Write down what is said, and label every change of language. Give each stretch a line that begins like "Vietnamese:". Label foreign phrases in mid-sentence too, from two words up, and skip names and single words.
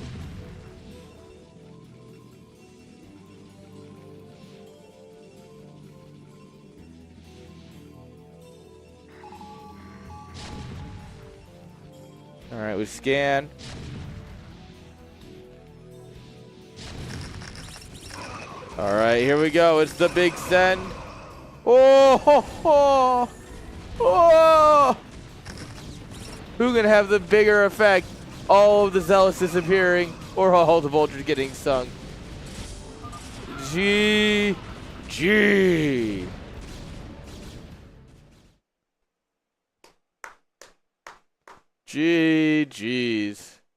English: Alright, we scan. Alright, here we go. It's the big send. Oh, ho, ho. Oh! Who can have the bigger effect? All of the zealots disappearing or all the vultures getting sunk? GG. GG's.